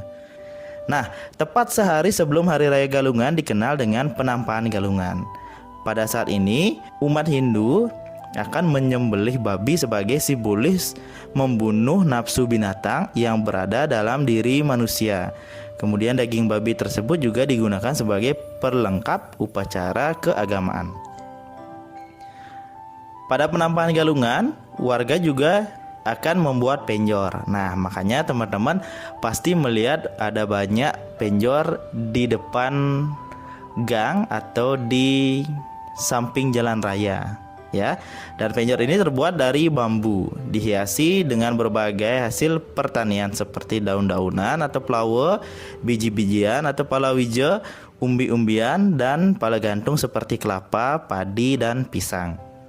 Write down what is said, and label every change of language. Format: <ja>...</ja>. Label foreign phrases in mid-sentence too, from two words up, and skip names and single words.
<id>Nah, tepat sehari sebelum Hari Raya Galungan dikenal dengan penampahan Galungan. Pada saat ini umat Hindu akan menyembelih babi sebagai simbolis membunuh nafsu binatang yang berada dalam diri manusia. Kemudian daging babi tersebut juga digunakan sebagai perlengkap upacara keagamaan. Pada penampahan Galungan, warga juga akan membuat penjor. Nah, makanya teman-teman pasti melihat ada banyak penjor di depan gang atau di samping jalan raya, ya. Dan penjor ini terbuat dari bambu, dihiasi dengan berbagai hasil pertanian seperti daun-daunan atau flower, biji-bijian atau palawija, umbi-umbian, dan pala gantung seperti kelapa, padi, dan pisang.</id>